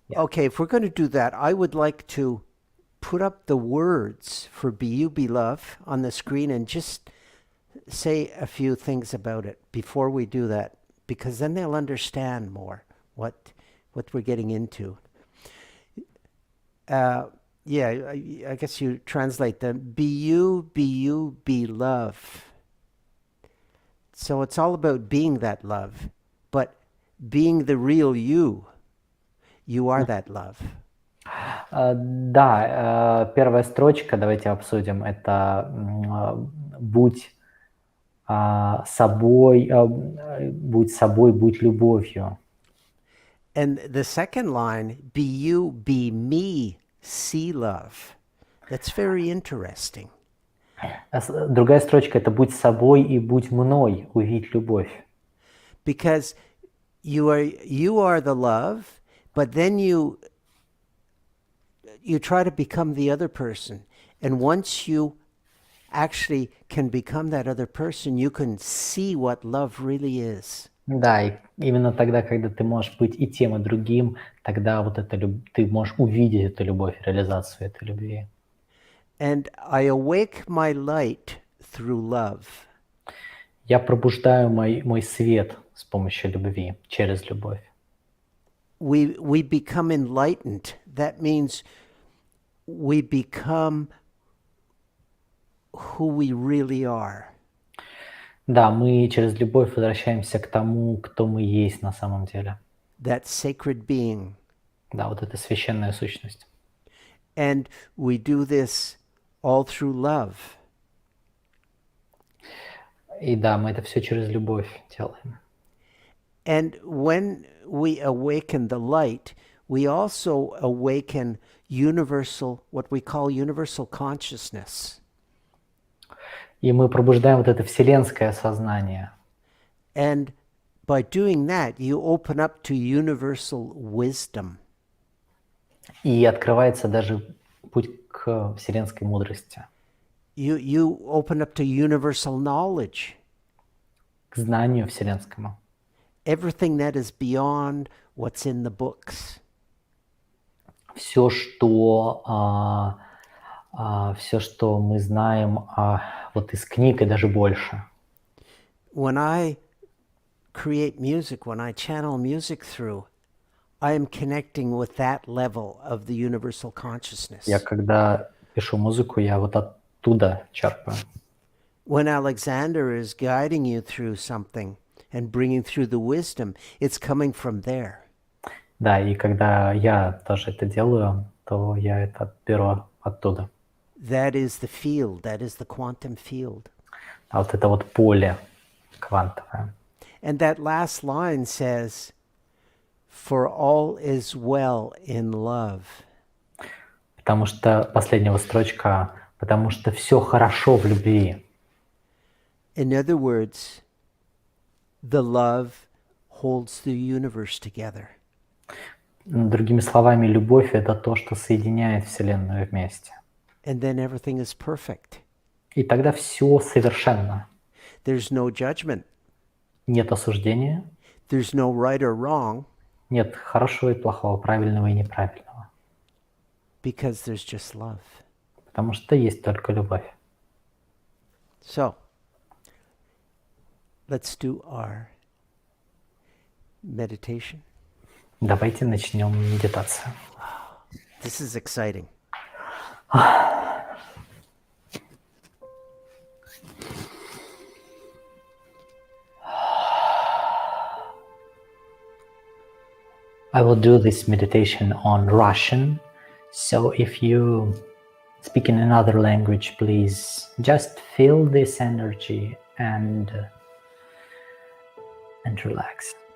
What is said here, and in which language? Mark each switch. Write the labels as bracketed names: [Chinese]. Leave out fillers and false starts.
[English] Okay, if we're going to do that, I would like to put up the words for Be You Beloved on the screen and just say a few things about it before we do that, because then they'll understand more what we're getting into. I guess you translate them. Be you, be love. So it's all about being that love, but being the real you. You are that love. [Russian] Да, первая строчка, давайте обсудим, это будь собой, будь любовью. [English] And the second line, be you, be me, see love. That's very interesting. [Russian] Другая строчка, это будь собой и будь мной, увидь любовь. [English] Because you are the love, but then you try to become the other person. And once you actually can become that other person, you can see what love really is. [Russian] Да, и именно тогда, когда ты можешь быть и тем, и другим, тогда вот ты можешь увидеть эту любовь, реализацию этой любви. [English] And I awake my light through love. [Russian] Я пробуждаю мой свет с помощью любви, через любовь. [English] We become enlightened. That means we become who we really are. [Russian] Да, мы через любовь возвращаемся к тому, кто мы есть на самом деле. [English] That sacred being. [Russian] Да, вот эта священная сущность. [English] And we do this all through love. [Russian] И да, мы это все через любовь делаем. [English] And when we awaken the light, we also awaken universal, what we call universal consciousness. [Russian] И мы пробуждаем вот это вселенское сознание. [English] And by doing that, you open up to universal wisdom. [Russian] И открывается даже путь к вселенской мудрости, [English] You open up to universal knowledge. [Russian] к знанию вселенскому. [English] Everything that is beyond what's in the books. [Russian] Все, что мы знаем вот из книг и даже больше. [English] When I create music, when I channel music through, I am connecting with that level of the universal consciousness. [Russian] Я когда пишу музыку, я вот оттуда черпаю. [English] When Alexander is guiding you through something and bringing through the wisdom, it's coming from there. [Russian] Да, и когда я тоже это делаю, то я это беру оттуда. [English] That is the field, that is the quantum field. [Russian] А вот это вот поле квантовое. [English] And that last line says, "For all is well in love." [Russian] Потому что последняя строчка, потому что все хорошо в любви. [English] In other words, the love holds the universe together. [Russian] Другими словами, любовь — это то, что соединяет Вселенную вместе. [English] And then everything is perfect. [Russian] И тогда все совершенно. [English] There's no judgment. [Russian] Нет осуждения, [English] There's no right or wrong, [Russian] нет хорошего и плохого, правильного и неправильного. [English] because there's just love. [Russian] Потому что есть только любовь. [English] So, let's do our meditation. [Russian] Давайте начнем медитацию. [English] This is exciting. I will do this meditation on Russian, so if you speak in another language, please just feel this energy and relax.